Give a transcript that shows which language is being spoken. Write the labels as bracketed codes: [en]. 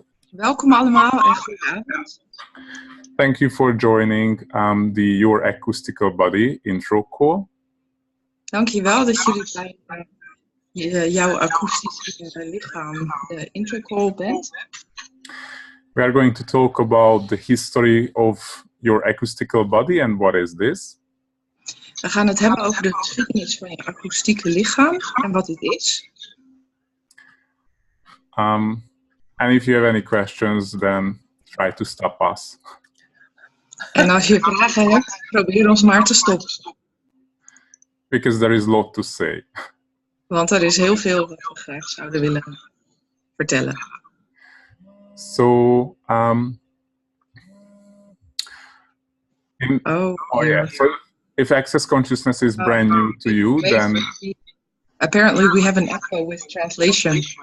[nl] Welkom allemaal en goedenavond. [en] Thank you for joining the Your Acoustical Body intro call. [nl] Dankjewel dat jullie bij jouw akoestische lichaam de intro call bent. [en] We are going to talk about the history of your acoustical body and what is this. [nl] We gaan het hebben over de geschiedenis van je akoestieke lichaam en wat dit is. [en] And if you have any questions, then try to stop us. [nl] En als je vragen hebt, probeer ons maar te stoppen. [en] Because there is a lot to say. [nl] Want er is heel veel wat we graag zouden willen vertellen. [en] So, so if access consciousness is brand new to you, then apparently we have an echo with translation.